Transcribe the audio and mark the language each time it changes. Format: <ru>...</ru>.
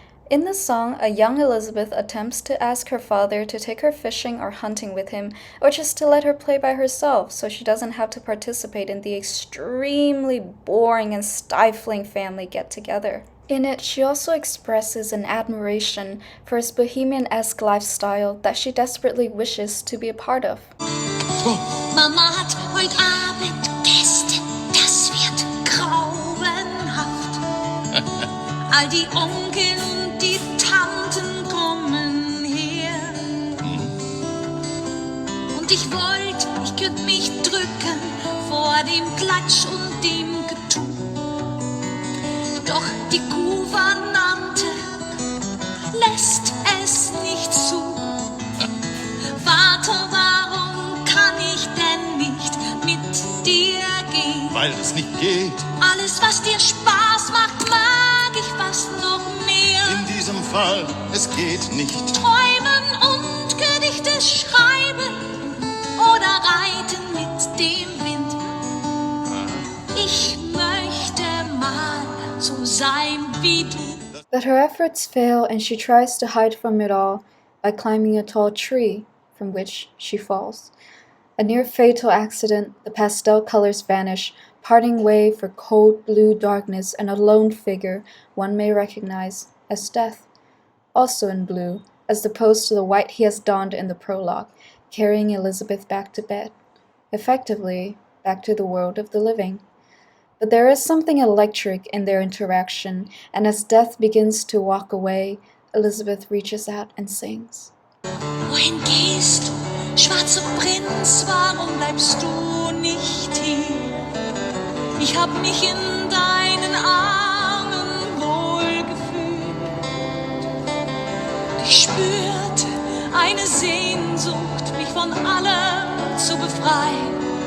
<en>In the song, a young Elisabeth attempts to ask her father to take her fishing or hunting with him, or just to let her play by herself so she doesn't have to participate in the extremely boring and stifling family get-together. In it, she also expresses an admiration for his bohemian-esque lifestyle that she desperately wishes to be a part of.</en> <de>Mama hat heute Abend Gäste, das wird grauenhaft. All die Onkel und die Tanten kommen her. Und ich könnte mich drücken vor dem Klatsch und dem Getue. Doch die Gouvernante lässt es nicht zu. Vater, warum kann ich denn nicht mit dir gehen? Weil es nicht geht. Alles, was dir Spaß macht, mag ich fast noch mehr. In diesem Fall, es geht nicht. Träumen und Gedichte schreiben oder reiten mit dem Wind. Ich möchte mal so sein wie du.</de> <en>But her efforts fail and she tries to hide from it all by climbing a tall tree, from which she falls. A near-fatal accident, the pastel colors vanish, parting way for cold blue darkness and a lone figure one may recognize as Death, also in blue, as opposed to the white he has donned in the prologue, carrying Elisabeth back to bed, effectively back to the world of the living. But there is something electric in their interaction, and as Death begins to walk away, Elisabeth reaches out and sings.</en> <de>Wohin gehst du, schwarzer Prinz, warum bleibst du nicht hier? Ich hab mich in deinen Armen wohlgefühlt. Ich spürte eine Sehnsucht, mich von allem zu befreien.</de>